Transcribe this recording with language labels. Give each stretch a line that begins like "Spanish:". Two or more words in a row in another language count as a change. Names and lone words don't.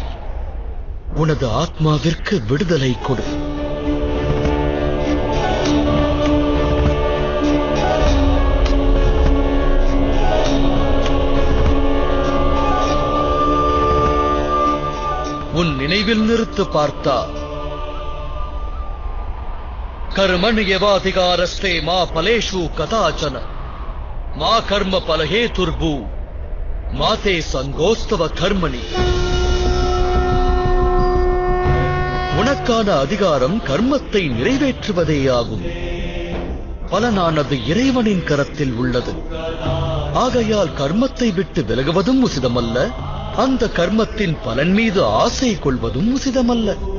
Tamil: உனது ஆத்மாவிற்கு விடுதலை கொடு. உன் நினைவில் நிறுத்து பார்த்தா
Sanskrit: कर्मण्येवाधिकारस्ते मा फलेषु कदाचन मा कर्म फलहेतुर्भू माते संगोस्तव कर्मणि.
Tamil: உனக்கான அதிகாரம் கர்மத்தை நிறைவேற்றுவதேயாகும். பலனானது இறைவனின் கரத்தில் உள்ளது. ஆகையால் கர்மத்தை விட்டு விலகுவதும் உசிதமல்ல, அந்த கர்மத்தின் பலன் மீது ஆசை கொள்வதும் உசிதமல்ல.